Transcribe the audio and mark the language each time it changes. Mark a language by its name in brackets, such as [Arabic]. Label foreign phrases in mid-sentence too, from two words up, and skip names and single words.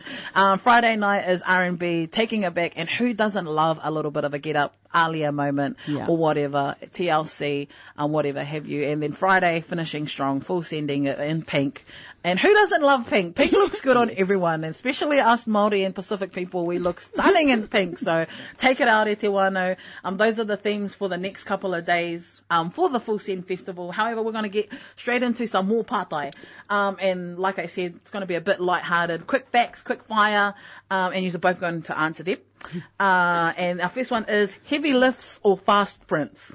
[English] Friday night is R&B, taking it back. And who doesn't love a little bit of a get up, Alia moment or whatever, TLC, whatever have you. And then Friday finishing strong, full sending it in pink. And who doesn't love pink? Pink looks good on everyone, and especially us Māori and Pacific people. We look stunning in pink. So take it out, [Māori] e te wano. [English] Those are the themes for the next couple of days for the FullSend Festival. However, we're going to get straight into some more partai. And like I said, it's going to be a bit lighthearted. Quick facts, quick fire, and you're both going to answer them. And our first one is heavy lifts or fast sprints?